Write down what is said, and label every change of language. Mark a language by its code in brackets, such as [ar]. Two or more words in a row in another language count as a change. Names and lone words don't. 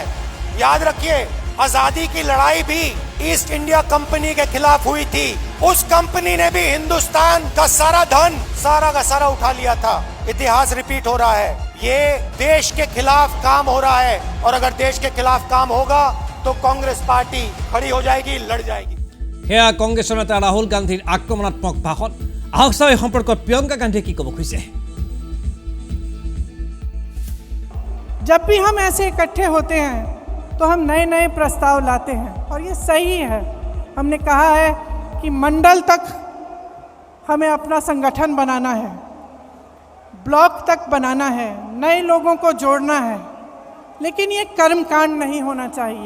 [hi] याद रखिए, आजादी की लड़ाई भी ईस्ट इंडिया कंपनी के खिलाफ हुई थी। उस कंपनी ने भी हिंदुस्तान का सारा धन सारा का सारा उठा लिया था। इतिहास रिपीट हो रहा है। ये देश के खिलाफ काम हो रहा है और अगर देश के खिलाफ काम होगा तो कांग्रेस पार्टी खड़ी हो जाएगी, लड़ जाएगी। [as] সেয়া কংগ্ৰেছৰ নেতা ৰাহুল গান্ধীৰ আক্ৰমণাত্মক ভাষণ। আহক চাওঁ এই সম্পৰ্কত প্ৰিয়ংকা গান্ধীয়ে কি ক'ব খুজিছে। [hi] जब भी हम ऐसे इकट्ठे होते हैं तो हम नए नए प्रस्ताव लाते हैं और ये सही है। हमने कहा है कि मंडल तक हमें अपना संगठन बनाना है, ब्लॉक तक बनाना है, नए लोगों को जोड़ना है, लेकिन ये कर्मकांड नहीं होना चाहिए।